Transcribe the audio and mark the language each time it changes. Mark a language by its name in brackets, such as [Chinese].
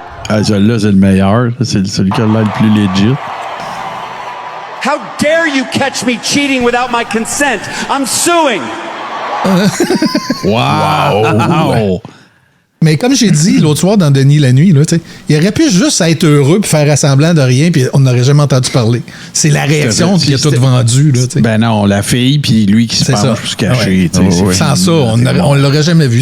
[French] Celui-là, c'est le meilleur. C'est celui qui a l'air le plus legit. [English] How dare you catch me cheating without my consent? I'm suing! Wow! [French] Mais comme j'ai dit l'autre soir dans Denis la nuit, là, il aurait pu juste être heureux et faire semblant de rien, puis on n'aurait jamais entendu parler. C'est la réaction qui a tout vendu. Là, ben non, la fille, puis lui qui se penche pour se cacher. Sans ça, on l'aurait jamais vu.